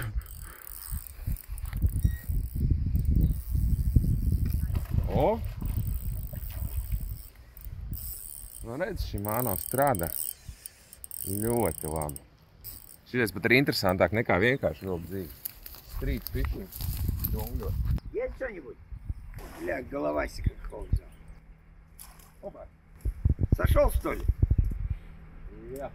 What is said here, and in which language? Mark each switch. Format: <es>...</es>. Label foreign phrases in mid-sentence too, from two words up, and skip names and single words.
<lv>O! Nu redz, Shimano strādā ļoti labi. Šitais pat ir interesantāk nekā vienkārši vilkt zīvi.</lv> <en>Street fishing, džungļos.</en> <ru>Есть что-нибудь? Бля, головасик как холодно. Опа. Сошел, что ли?</ru> <lv>Jā.</lv>